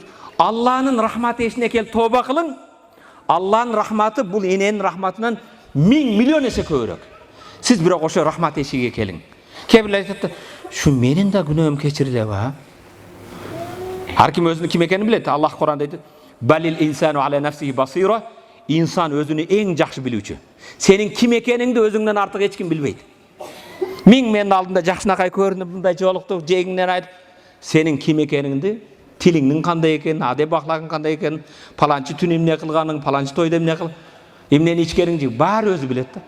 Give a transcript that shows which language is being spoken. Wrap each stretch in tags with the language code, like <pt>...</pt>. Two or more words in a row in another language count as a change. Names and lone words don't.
<ky>Алланын рахматы эшине келип тооба кылың. Алланын рахматы бул эненин рахматынан 1000 миллион эсе көбүрөөк. Сиз бирок ошо рахмат эшиге келиң. Кээ бирлер айтат, "Шу менин да күнөөм кечирилеби, а?" Ар ким өзүнүн ким экенин билет. Аллах Куранда айтат,</ky> <ar>"بل الإنسان على نفسه بصيرة."</ar> <ky>Инсан өзүнү эң жакшы билүүчү. Сенин ким экениңди өзүңдөн артык эч ким билбейт. Миң менин алдымда жакшынакай көрүнүп, мындай жолуктуп, жегиңден айтып, сенин ким экениңди, тилиңдин кандай экенин, адеп ахлагың кандай экенин, паланчы түн эмне кылганың, паланчы тойдо эмне кыл, эмнени ичкениңди баары өзү билет да.</ky>